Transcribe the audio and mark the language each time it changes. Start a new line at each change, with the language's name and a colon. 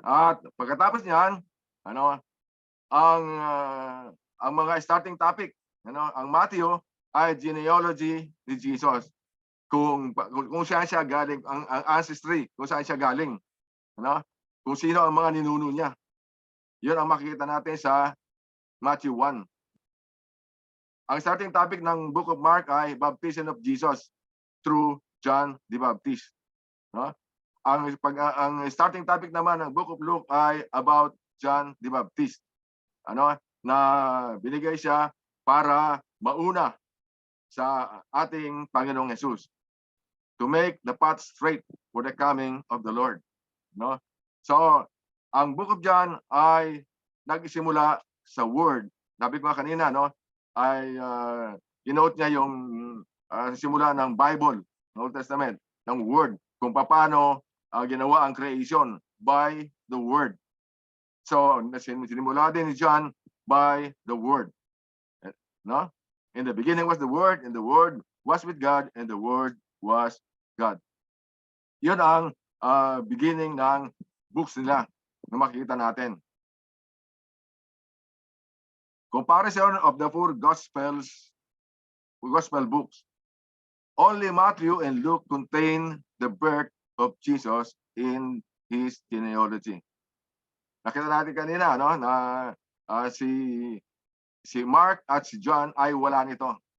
Filipino: At pagkatapos niyan, ang mga starting topic, ang Matthew ay genealogy ni Jesus. Kung saan siya galing, ang ancestry, kung saan siya galing. Kung sino ang mga ninuno niya. Yun ang makikita natin sa Matthew 1. Ang starting topic ng book of Mark ay
English: baptism of Jesus through John the Baptist.
Filipino: Ang starting topic naman ng book of Luke ay about John the Baptist. Na binigay siya para mauna sa ating Panginoong Jesus.
English: To make the path straight for the coming of the Lord. No?
Filipino: So, ang book of John ay nagsimula sa word. Sabi ko kanina, ay denote niya yung simula ng Bible, Old Testament, ng word, kung paano ginawa ang creation.
English: by the Word.
Filipino: So, sinimula din ni John
English: by the Word. No? In the beginning was the Word, and the Word was with God, and the Word was God.
Filipino: Yun ang beginning ng books nila na makikita natin.
English: Comparison of the four gospel books. Only Matthew and Luke contain the birth of Jesus in his genealogy.
Filipino: Nakita natin kanina, no, na si Mark at si John ay wala nito.